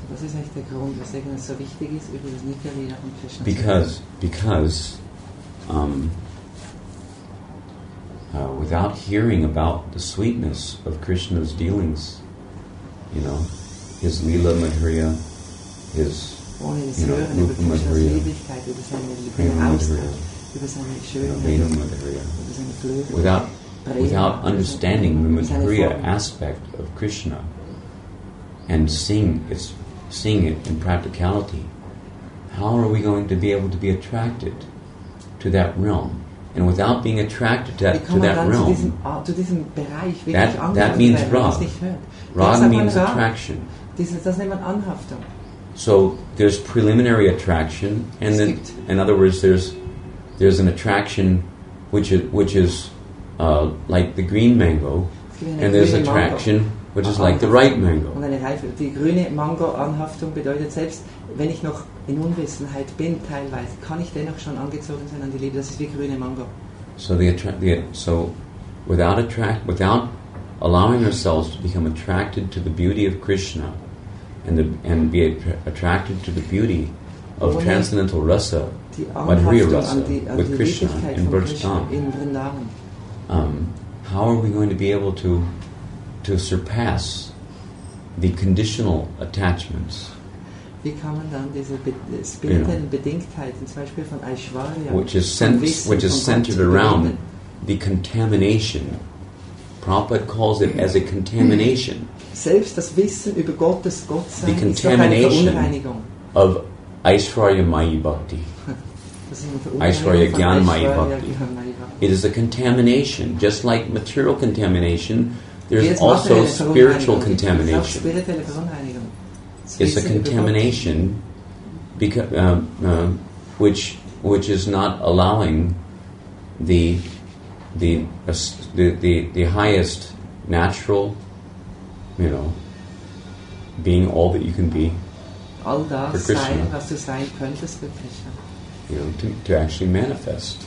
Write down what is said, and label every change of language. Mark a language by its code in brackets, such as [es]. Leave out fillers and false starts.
[de] Das ist echt der Grund, weswegen es so wichtig ist, über das Nitya Leela von Krishna [en] Because without hearing about the sweetness of Krishna's dealings, you know, his Leela Madhurya, his Rupa Madhurya, Prema Madhurya, Veda Madhurya, without understanding the Madhurya aspect of Krishna and seeing it in practicality, how are we going to be able to be attracted to that realm? And without being attracted to that realm, that means Rag. Rag means attraction. [de] Das nennt man Anhaftung. [en] So there's preliminary attraction, and then, in other words, there's an attraction which is like the green mango, and there's attraction which is like the ripe mango. [de] Und eine reife, die grüne Mango-Anhaftung bedeutet, selbst wenn ich noch in Unwissenheit bin, teilweise, kann ich dennoch schon angezogen sein an die Liebe. Das ist wie grüne Mango. [en] So without allowing ourselves to become attracted to the beauty of Krishna and be attracted to the beauty of transcendental rasa, Madhurya rasa, with Krishna in Vrindavan, how are we going to be able to surpass the conditional attachments? [de] Wie kann man dann diese spirituellen Bedingtheiten, zum Beispiel von Aishwarya, [en] which is centered around the contamination. Prabhupada calls it as a contamination. [de] Selbst das Wissen über Gottes Gottsein [en] the contamination of Aishwarya Mayi Bhakti. Aishwarya Gyan Mayi Bhakti. It is a contamination, just like material contamination. There's also spiritual contamination. It's a contamination because, which is not allowing the highest natural, you know, being all that you can be all for [de] das Krishna, sein, was du sein könntest für Krishna. [en] You know, to actually manifest.